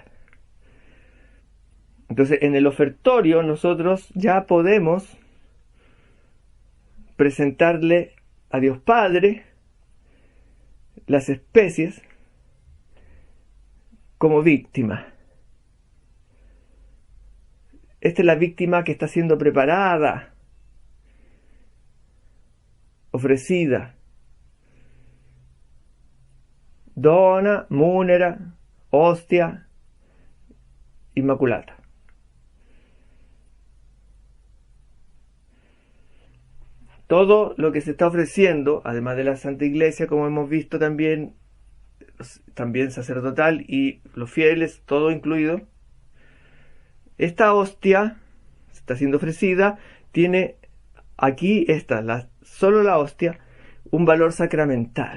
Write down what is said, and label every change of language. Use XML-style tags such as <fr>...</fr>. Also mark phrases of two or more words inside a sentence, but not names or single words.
<es>Entonces, en el ofertorio nosotros ya podemos presentarle a Dios Padre las especies como víctima. Esta es la víctima que está siendo preparada, ofrecida.</es> <la>Dona, munera, hostia, inmaculata.</la> <es>Todo lo que se está ofreciendo, además de la Santa Iglesia, como hemos visto también sacerdotal y los fieles, todo incluido, esta hostia está siendo ofrecida, tiene aquí solo la hostia, un valor sacramental.</es>